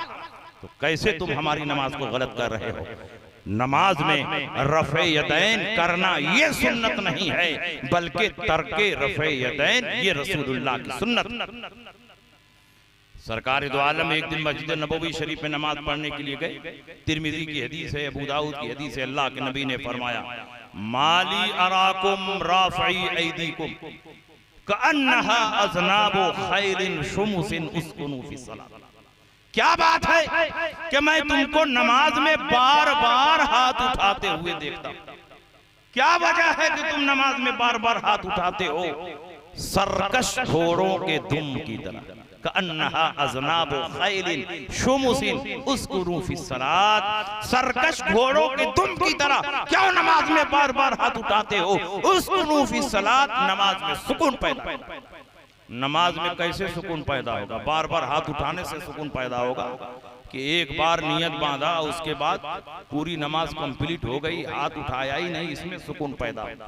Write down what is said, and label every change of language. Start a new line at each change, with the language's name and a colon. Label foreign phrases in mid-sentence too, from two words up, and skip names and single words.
Hindi: तो कैसे तुम हमारी नमाज को गलत कर रहे हो? नमाज में रफ़े यदैन करना ये सुन्नत नहीं है, बल्कि तर्के रफ़े यदैन ये रसूलुल्लाह की सुन्नत। सरकार दो आलम एक दिन मस्जिद नबवी शरीफ में नमाज पढ़ने के लिए गए। तिरमिज़ी की हदीस है, अबू दाऊद की हदीस है। अल्लाह के नबी ने फरमाया,
Arabic: ما لي أراكم رافعي أيديكم كأنها أذناب خير شمس اسكنوا في صلاة.
Hindi: क्या बात है कि मैं तुमको नमाज में बार बार हाथ उठाते हुए देखता हूं। क्या वजह है कि तुम नमाज में बार बार हाथ उठाते हो? सरकश घोड़ों के दुम की तरह,
Arabic: كأنها أذناب خيل شمس اسكنوا في صلاة.
Hindi: सरकश घोड़ों के दुम की तरह क्यों नमाज में बार बार हाथ उठाते हो?
Arabic: اسكنوا في صلاة,
Hindi: नमाज में सुकून पैदा। नमाज में कैसे सुकून पैदा होगा? बार बार हाथ उठाने से सुकून पैदा होगा कि एक बार नियत बांधा, उसके बाद पूरी नमाज कंप्लीट हो गई, हाथ उठाया ही नहीं, इसमें सुकून पैदा होगा।